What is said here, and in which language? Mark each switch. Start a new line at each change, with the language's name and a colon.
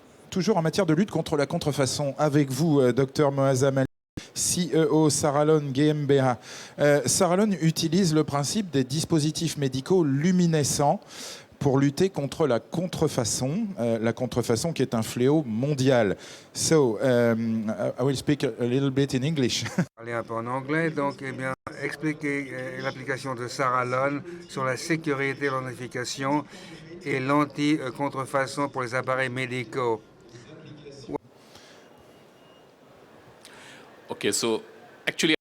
French: Toujours en matière de lutte contre la contrefaçon, avec vous, Dr Moazzam Ali, CEO Saralon GmbH. Saralon utilise le principe des dispositifs médicaux luminescents pour lutter contre la contrefaçon qui est un fléau mondial.
English: So, I will speak a little bit in English.
French: Parler un peu en anglais, donc expliquer l'application de Saralon sur la sécurité, l'identification et l'anti-contrefaçon pour les appareils médicaux.
English: Okay, so actually,